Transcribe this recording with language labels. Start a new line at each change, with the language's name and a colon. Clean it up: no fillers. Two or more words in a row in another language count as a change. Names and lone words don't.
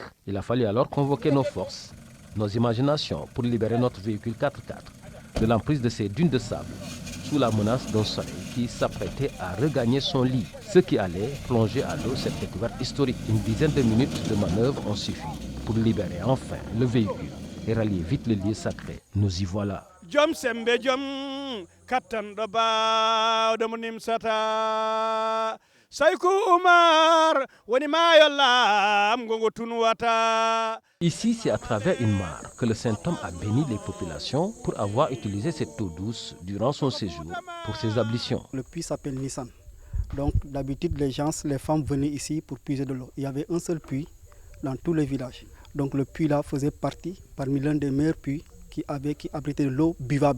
French: Il a fallu alors convoquer nos forces, nos imaginations pour libérer notre véhicule 4x4 de l'emprise de ces dunes de sable, sous la menace d'un soleil qui s'apprêtait à regagner son lit, ce qui allait plonger à l'eau cette découverte historique. Une dizaine de minutes de manœuvre ont suffi pour libérer enfin le véhicule et rallier vite le lieu sacré. Nous y voilà.
Fula: Jom sembe jom kattan do baawde mo nimsata sayku Umar woni mayolla gongo tunwata.
French: Ici, c'est à travers une mare que le saint homme a béni les populations pour avoir utilisé cette eau douce durant son séjour pour ses ablutions. Le puits s'appelle Nissan. Donc d'habitude, les femmes venaient ici pour puiser de l'eau. Il y avait un seul puits dans tous les villages. Donc le puits là faisait partie parmi l'un des meilleurs puits qui abritait de l'eau buvable.